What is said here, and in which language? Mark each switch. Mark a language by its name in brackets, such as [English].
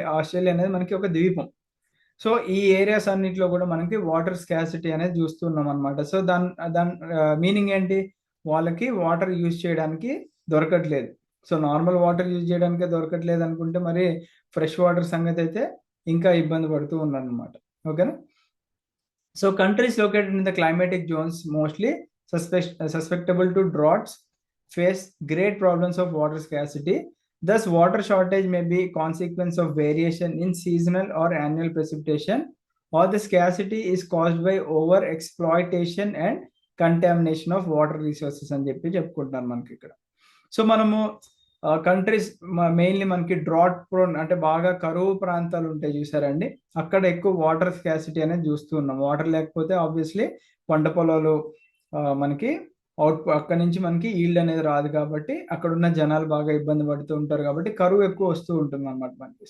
[Telugu] Australia అనేది మనకి ఒక ద్వీపం. సో ఈ ఏరియాస్ అన్నిట్లో కూడా మనకి వాటర్ స్కాసిటీ అనేది చూస్తున్నాం అనమాట. సో దాని దాని మీనింగ్ ఏంటి? వాళ్ళకి వాటర్ యూజ్ చేయడానికి దొరకట్లేదు. సో నార్మల్ వాటర్ యూజ్ చేయడానికే దొరకట్లేదు అనుకుంటే మరి ఫ్రెష్ వాటర్ సంగతి అయితే ఇంకా ఇబ్బంది పడుతూ ఉన్నారనమాట. ఓకేనా? [English] So countries located in the climatic zones mostly susceptible to droughts face great problems of water scarcity. Thus, water shortage may be consequence of variation in seasonal or annual precipitation, or the scarcity is caused by over exploitation and contamination of water resources [Telugu] అని చెప్పి చెప్పుకుంటున్నాను మనకి ఇక్కడ. So మనము countries mainly మనకి drought prone అంటే బాగా కరువు ప్రాంతాలు ఉంటాయి చూసారండి, అక్కడ ఎక్కువ వాటర్ స్కాసిటీ అనేది చూస్తూ ఉన్నాం. వాటర్ లేకపోతే ఆబ్వియస్లీ పంట పొలాలు మనకి అక్కడ నుంచి మనకి ఈల్డ్ అనేది రాదు. కాబట్టి అక్కడ ఉన్న జనాలు బాగా ఇబ్బంది పడుతూ ఉంటారు. కాబట్టి కరువు ఎక్కువ వస్తూ ఉంటుంది అనమాట మనకి.